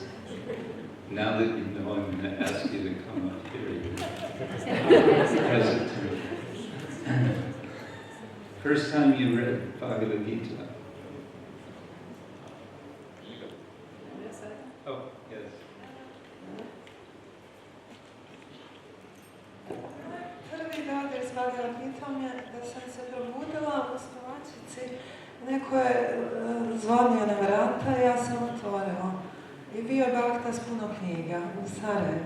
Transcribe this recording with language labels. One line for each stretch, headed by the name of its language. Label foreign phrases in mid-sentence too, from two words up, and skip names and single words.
English: Now that you know, I'm going to ask you to come up here. Hesitant. First time you read Bhagavad Gita? Oh, yes.
Bosnian: Prvi dodir s Bhagavad Gitom je da sam se probudila u spavačici. Neko je zvonio na vrata i ja sam otvorila. I bio je Bhakta s puno knjiga u Sarajevu.